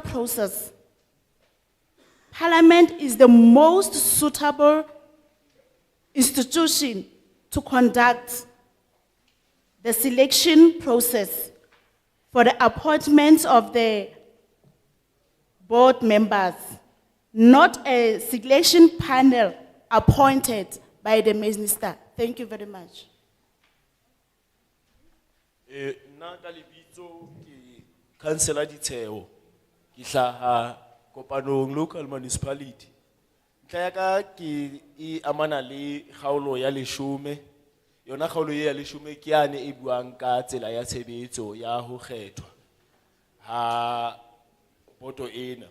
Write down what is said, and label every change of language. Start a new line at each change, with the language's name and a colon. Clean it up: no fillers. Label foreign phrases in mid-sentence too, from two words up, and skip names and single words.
English: process, Parliament is the most suitable institution to conduct the selection process for the appointments of the board members, not a selection panel appointed by the minister. Thank you very much.
Southern Sotho: Nna ka lebitso ke councillor Ditheo, ke hlaha kopanong local municipality. Ntlha ya ka ke e amana le kgaolo ya 10, yona kgaolo ya 10 ke yane e buang ka tsela ya tshebetso ya ho kgethwa ha boto ena.